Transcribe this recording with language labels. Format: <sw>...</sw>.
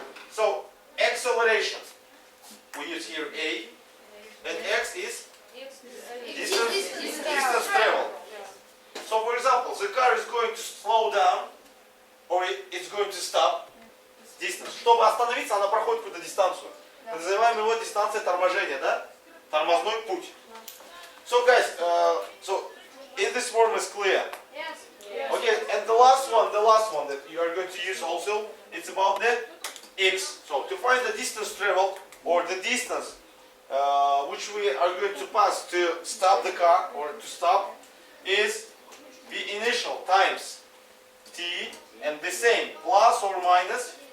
<en>So acceleration, we use here a, and x is distance travel. So for example, the car is going to slow down or it's going to stop distance.</en> <ru>Чтобы остановиться, она проходит какую-то дистанцию. Мы называем его дистанция торможения, да? Тормозной путь.</ru> <en>So guys, so is this form is clear? Yes. Okay, and the last one that you are going to use also, it's about the x. So to find the distance traveled or the distance which we are going to pass to stop the car or to stop is the initial times t and the same plus or minus.</en>